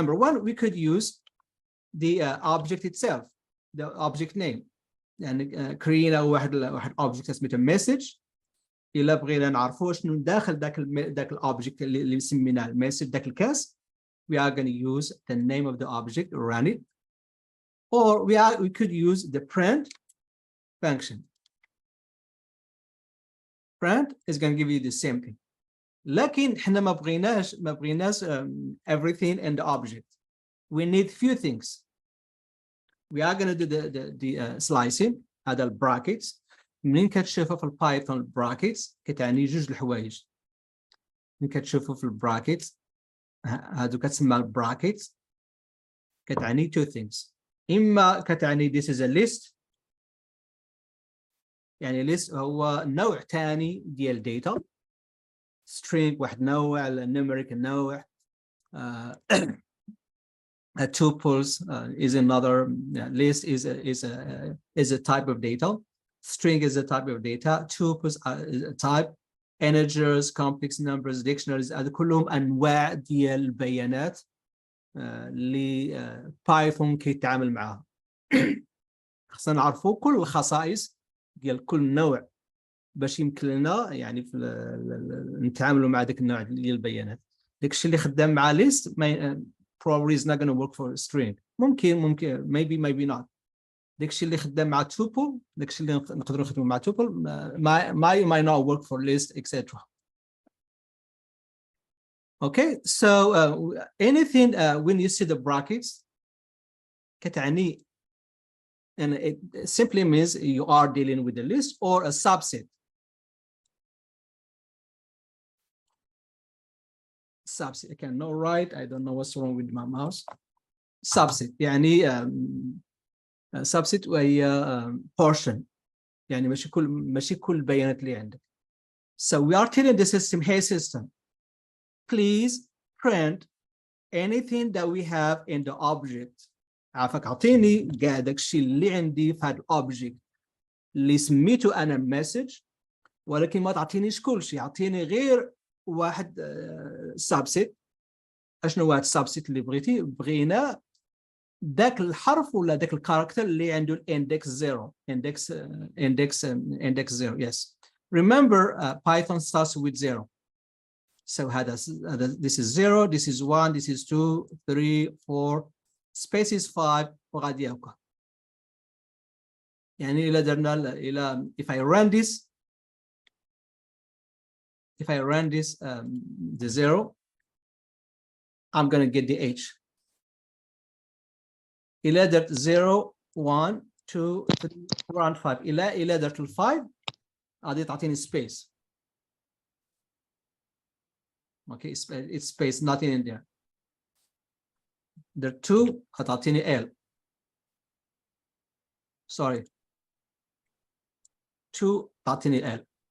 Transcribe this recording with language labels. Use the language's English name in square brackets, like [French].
[English] Number one, we could use the object itself, the object name. [Arabic] يعني كرينا واحد object اسمه message. إلا بغينا نعرفوا شنو داخل ذاك الobject اللي سميناه المسج ذاك الكاس, [English] we are going to use the name of the object, run it, or we could use the print function. Print is going to give you the same thing. [Arabic] لكن احنا ما بغيناش [English] everything in the object. We need few things. We are going to do the slicing. [Arabic] هذا البراكتس. منين كتشوفوا في البايثون البراكتس كتعني جوج الحوايج. منين كتشوفوا في البراكتس هادو كتسمى البراكتس كتعني [English] two things. [Arabic] إما كتعني [English] this is a list. [Arabic] يعني list هو نوع ثاني ديال data. String واحد نوع, numeric نوع. [English] Tuples is another. List is a type of data. String is a type of data. Tuples is a type. Integers, complex numbers, dictionaries [Arabic] هذا كلهم أنواع ديال البيانات اللي بايثون كيتعامل معها. خصنا نعرفوا كل الخصائص ديال كل نوع باش يمكن لنا يعني نتعاملوا مع داك النوع ديال البيانات. داك الشيء اللي خدام مع [English] list probably is not going to work for a string. [Arabic] ممكن [English] maybe not. [Arabic] داك الشيء اللي خدام مع tuple, داك الشيء اللي نقدروا نخدموا مع tuple [English] might not work for list, etc. Okay, so anything when you see the brackets [Arabic] كتعني, [English] and it simply means you are dealing with a list or a subset. Subset. I cannot write. I don't know what's wrong with my mouse. Subset. [Arabic] يعني subset وهي portion. يعني ماشي كل البيانات اللي عندك. [English] So we are telling the system, hey system, please print anything that we have in the object. [Arabic] عافاك اعطيني كاع داك الشيء اللي عندي في هذا الاوبجكت اللي سميته انا message, ولكن ما تعطينيش كل شيء, اعطيني غير واحد سابسيت. اشنو هو هذا السابسيت اللي بغيتي؟ بغينا ذاك الحرف ولا ذاك الكاركتر اللي عنده الاندكس 0. [English] index 0. Yes, remember Python starts with 0. So this is 0, this is 1, this is 2, 3, 4, space is 5 [Arabic] وغادي يبقى. يعني إلا درنا [English] if I run this the 0, I'm going to get the H. [Arabic] إلا درت 0 1 2 3 4 and 5 إلا درت ال 5 غادي تعطيني space. [English] Okay, it's space, nothing in there. There 2 [Arabic] غتعطيني [English] L. Sorry, 2 [Arabic] تعطيني [English] L.